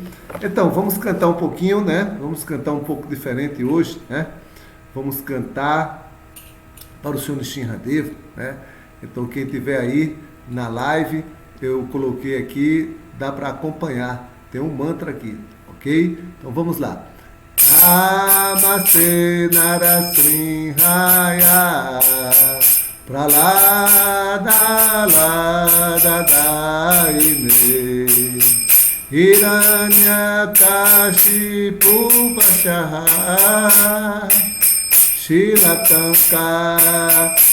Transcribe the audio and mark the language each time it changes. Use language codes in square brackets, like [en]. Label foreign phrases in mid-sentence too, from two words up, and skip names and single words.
[pt] Então, vamos cantar um pouquinho, né? Vamos cantar um pouco diferente hoje, né? Vamos cantar para o Senhor Narasimha Deva, né? Então, quem estiver aí na live, eu coloquei aqui, dá para acompanhar, tem um mantra aqui, ok? Então, vamos lá. [sa] नमस्ते नरसिंहाय प्रह्लाद आह्लाद दायिने हिरण्यकशिपु वक्षः शिलाटङ्क